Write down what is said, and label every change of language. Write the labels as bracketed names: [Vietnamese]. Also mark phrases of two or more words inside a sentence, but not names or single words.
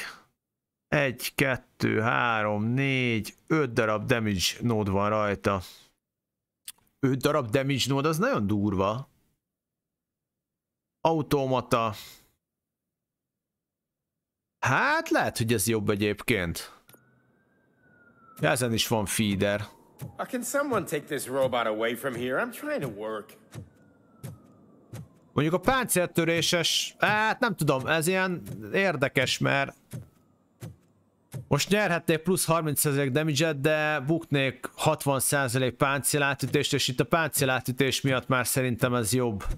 [Hungarian] 1, 2, 3, 4, 5 darab [English] damage node [Hungarian] van rajta. 5 darab [English] damage node, [Hungarian] az nagyon durva. Automata. Hát lehet, hogy ez jobb egyébként. Ja, ezen is van feeder. [English] Can someone take this robot away from here? I'm trying to work. [Hungarian] Mondjuk a páncéltöréses, hát nem tudom, ez ilyen érdekes, mert most nyerhetnék plusz 30% damage-et, de buknék 60% páncélátütést, és itt a páncélátütés miatt már szerintem ez jobb.